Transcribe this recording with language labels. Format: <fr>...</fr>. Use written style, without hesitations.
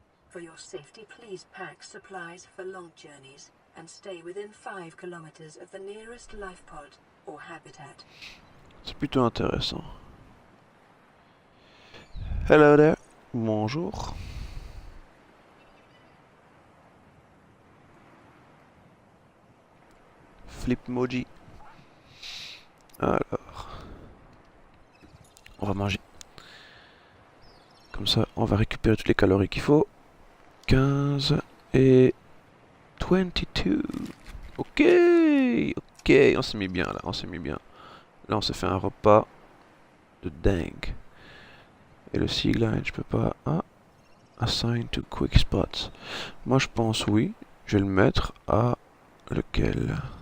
<en>For your safety, please pack supplies for long journeys and stay within 5 kilometers of the nearest life pod or habitat.</en> <fr>C'est plutôt intéressant.</fr> <en>Hello there. Bonjour.</en> <fr>Flipmoji. Alors, on va manger. Comme ça, on va récupérer toutes les calories qu'il faut. 15 et 22. Ok, ok, on s'est mis bien là, on s'est mis bien. Là, on s'est fait un repas de dingue. Et le Sea Glide, je peux pas.</fr> <en>Ah, assign to quick spots.</en> <fr>Moi, je pense oui. Je vais le mettre à lequel?</fr>